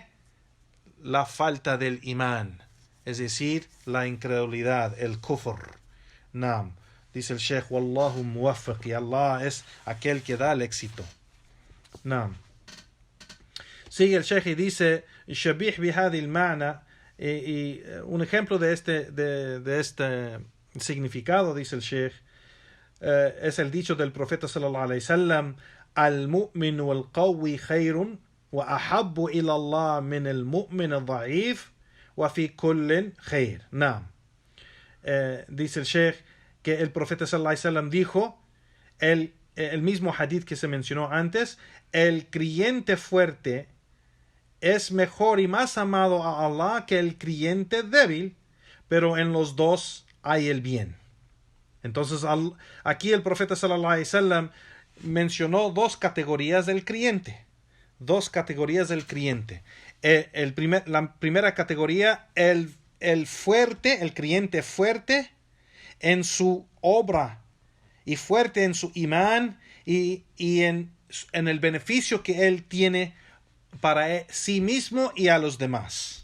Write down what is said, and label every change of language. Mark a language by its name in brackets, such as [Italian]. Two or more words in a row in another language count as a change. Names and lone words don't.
[Spanish] La falta del imán, es decir, la incredulidad, el kufr. Naam. Dice el Sheikh, [Arabic] والله الموفق, [Spanish] y Allah es aquel que da el éxito. Naam. Sigue el Sheikh y dice, [Arabic] شبيه بهذا المعنى, [Spanish] y un ejemplo de este significado, dice el Sheikh, es el dicho del profeta [Arabic] صلى الله عليه وسلم, المؤمن القوي خير وأحب إلى الله من المؤمن الضعيف وفي كل خير. [Spanish] Naam. Dice el Sheikh que el profeta [Arabic] صلى الله عليه وسلم [Spanish] dijo, el mismo hadith que se mencionó antes, el creyente fuerte es mejor y más amado a Allah que el creyente débil, pero en los dos hay el bien. Entonces aquí el profeta [Arabic] صلى الله عليه وسلم [Spanish] mencionó dos categorías del creyente. Dos categorías del creyente. La primera categoría, el fuerte, el creyente fuerte en su obra y fuerte en su imán y en el beneficio que él tiene para sí mismo y a los demás.